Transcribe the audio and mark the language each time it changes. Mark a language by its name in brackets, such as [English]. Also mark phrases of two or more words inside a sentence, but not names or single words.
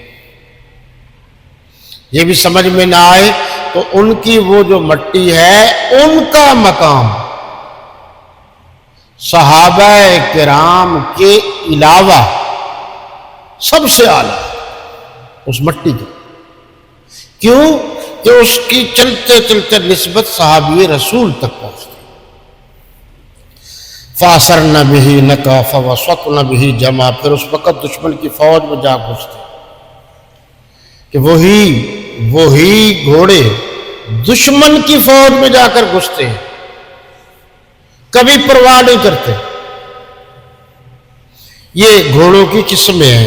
[Urdu] یہ بھی سمجھ میں نہ آئے تو ان کی وہ جو مٹی ہے ان کا مقام صحابہ کرام کے علاوہ سب سے اعلیٰ اس مٹی کی. کیوں کہ اس کی چلتے چلتے نسبت صحابی رسول تک پہنچتی. [Arabic] فَأَسَرْنَ بِهِ نَقَا فَوَسَطْنَ بِهِ جَمَا. [Urdu] پھر اس وقت دشمن کی فوج میں جا گھستے کہ وہی گھوڑے دشمن کی فوج میں جا کر گھستے ہیں، کبھی پرواہ نہیں کرتے. یہ گھوڑوں کی قسمیں ہیں.